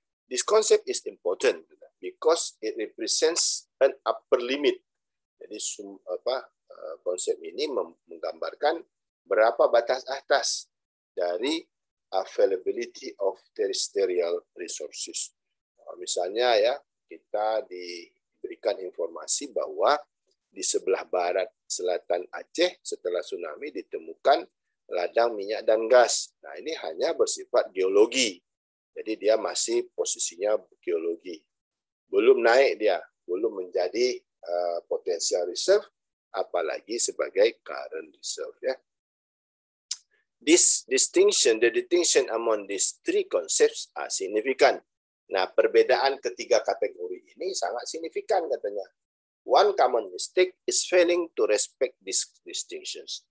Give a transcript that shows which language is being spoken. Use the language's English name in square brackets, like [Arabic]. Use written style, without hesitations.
[English] This concept is important because it represents an upper limit. [Indonesian] Jadi konsep ini menggambarkan berapa batas atas dari [English] availability of terrestrial resources. [Indonesian] Misalnya ya, kita diberikan informasi bahwa di sebelah barat selatan Aceh setelah tsunami ditemukan ladang minyak dan gas. Nah, ini hanya bersifat geologi. Jadi dia masih posisinya geologi. Belum naik dia, belum menjadi potensial reserve, apalagi sebagai current reserve ya. [English] The distinction among these three concepts are significant. [Indonesian] Nah, perbedaan ketiga kategori ini sangat signifikan katanya. [English] One common mistake is failing to respect these distinctions.